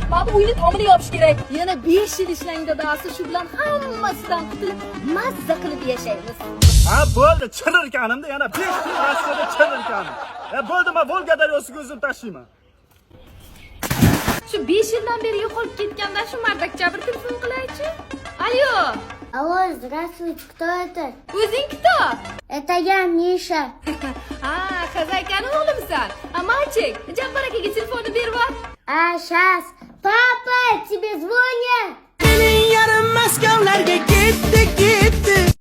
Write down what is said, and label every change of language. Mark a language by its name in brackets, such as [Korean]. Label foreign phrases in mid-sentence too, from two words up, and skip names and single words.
[Uzbek] Mana bu uyni tomini yopish kerak. Yana 5 yil ishlang dadasi, shu bilan hammasidan qutulib, mazza qilib yashaymiz. Ha, bo'ldi, chirirkanimda yana 5 yil Rossiyada chirirkanim. Bo'ldi, men Volga daryosiga o'zim tashlayman. Shu 5 yildan beri yo'qolib ketgandan shu mardakcha bir telefon qilaychi. Allo. [Russian] Алло, здравствуйте, кто это? [Uzbek] O'zing kto? [Russian] Это я, Миша. [Uzbek] Xazaykaning o'g'limisan? Machik, Jabbar akaga telefonni berib yubor. [Russian] Сейчас. Папа, тебе звонят. [Uzbek] Senin yarın Moskavlarga ketdi